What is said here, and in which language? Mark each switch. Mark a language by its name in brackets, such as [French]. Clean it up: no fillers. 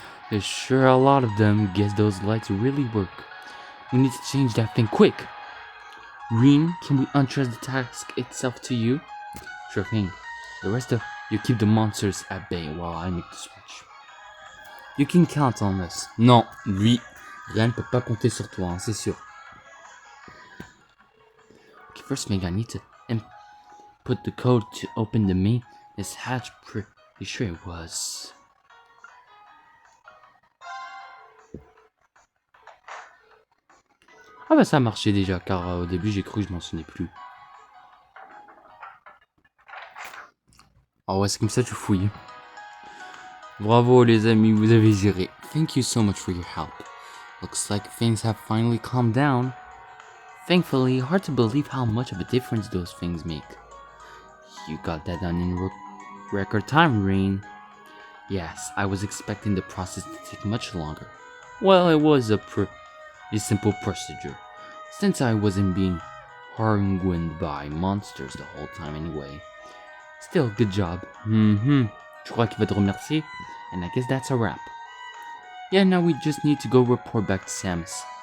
[English] There's sure a lot of them. Guess those lights really work. We need to change that thing quick. Reen, can we entrust the task itself to you? Sure thing. The rest of you keep the monsters at bay while I make the switch. You can count on us. [French] Non, lui, rien ne peut pas compter sur toi, hein, c'est sûr. [English] Okay, first, Meg, I need to input the code to open the main. This hatch, pretty sure it was. [French] Ah bah ça a marché déjà, car au début j'ai cru que je m'en souvenais plus. Ah ouais, c'est comme ça tu fouilles. Bravo les amis, vous avez géré. [English] Thank you so much for your help. Looks like things have finally calmed down. Thankfully, hard to believe how much of a difference those things make. You got that done in record time, Rain. Yes, I was expecting the process to take much longer. Well, it was a simple procedure, since I wasn't being harmed by monsters the whole time anyway. Still, good job. [French] Je crois qu'il va te remercier, [English] and I guess that's a wrap. Yeah, now we just need to go report back to Samus.